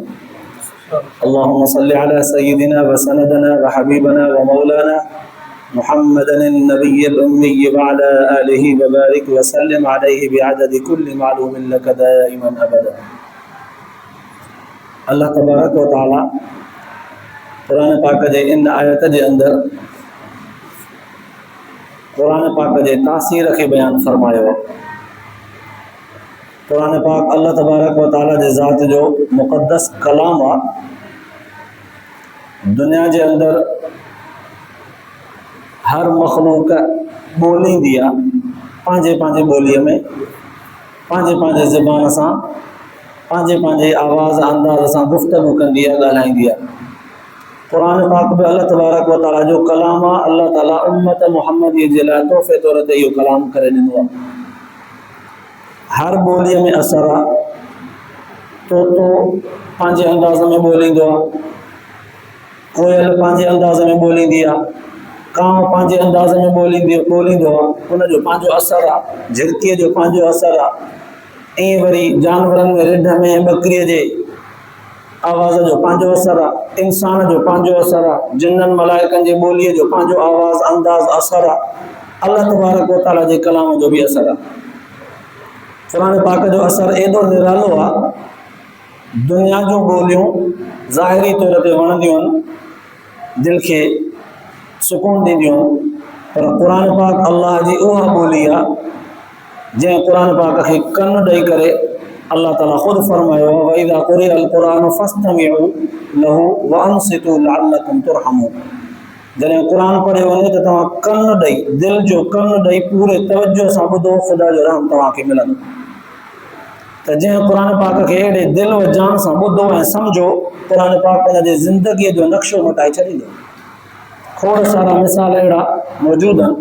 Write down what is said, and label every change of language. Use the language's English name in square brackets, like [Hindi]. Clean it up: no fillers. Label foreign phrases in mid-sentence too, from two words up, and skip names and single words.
[Arabic] اللهم صل على سيدنا وسندنا وحبيبنا ومولانا محمد النبي الأمي وعلى آله وبارك وسلم عليه بعدد كل معلوم لك دائما أبدا. الله تبارك وتعالى [Sindhi] कुरान पाक जे इन आयत जे अंदर कुरान पाक जे तासीर के बयान फरमायो। कुरान पाक अल्लाह तबारक व तआला जे ज़ात जो मुक़द्दस कलाम आ। दुनिया जे अंदर हर मखलूक बोली दिया पांजे पांजे बोली में पांजे पांजे ज़बान सां पांजे पांजे आवाज़ अंदाज़ सां गुफ्तगू कंदी आहे, ॻाल्हाईंदी आहे। कुरान पाक में [Arabic] الله تبارك وتعالى [Sindhi] जो कलाम आहे। [Arabic] الله تعالى [Sindhi] उम्मत मुहम्मदी जे लाइ तोहफ़े तौर ते इहो कलाम करे ॾिनो आहे। हर ॿोलीअ में असर आहे। तोतो पंहिंजे अंदाज़ में ॿोलींदो आहे, कोयल पंहिंजे अंदाज़ में ॿोलींदी आहे, कांव पंहिंजे अंदाज़ में ॿोलींदो आहे, उनजो पंहिंजो असर आहे। झिरकीअ जो पंहिंजो असर आहे। ईअं वरी जानवरनि में रिढ में बकरीअ जे आवाज़ जो पंहिंजो असर आहे। इंसान जो पंहिंजो असर आहे। जिन्ननि मलाइकनि जे ॿोलीअ जो पंहिंजो आवाज़ अंदाज़ असर आहे। [Arabic] الله تبارك وتعالى [Sindhi] जे कलाम जो बि असर आहे। क़ुरान पाक जो असर एॾो निरालो आहे। दुनिया जूं ॿोलियूं ज़ाहिरी तौर ते वणंदियूं आहिनि, दिलि खे सुकून ॾींदियूं आहिनि, पर क़ुरान पाक अल्लाह जी उहा ॿोली आहे जंहिं क़ुरान पाक खे कन ॾेई करे [Arabic] الله تعالى [Sindhi] ख़ुदि फरमायो [Arabic] وإذا قرئ القرآن فاستمعوا له وأنصتوا لعلكم ترحمون. [Sindhi] जॾहिं क़ुरान पढ़ियो वञे त तव्हां कन ॾेई, दिलि जो कन ॾेई पूरे तवजो सां ॿुधो, ख़ुदा जो रहम तव्हांखे मिलंदो। त जंहिं क़ुरान पाक खे अहिड़े दिलि व जान सां ॿुधो ऐं सम्झो, क़ुरान पाक हुनजे ज़िंदगीअ जो नक्शो मटाए छॾींदो। खोड़ सारा मिसाल अहिड़ा मौजूदु आहिनि।